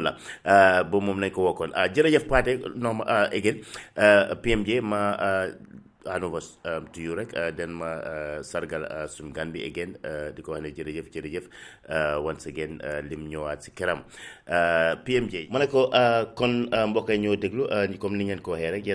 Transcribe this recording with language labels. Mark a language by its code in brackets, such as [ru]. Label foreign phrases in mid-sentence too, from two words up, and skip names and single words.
[wo] la boobu moom nañ ko wokkoon jërëjëf Pateh no again PMJ ma [en] hand over to you [wo] rek then ma sargal suñu gan bi again di ko wax ne jërëjëf [en] once again [wo] lim ñëwaat si këram PMJ ma ne ko kon mbokk yi ñoo déglu comme ni ngeen ko waxee rek yéen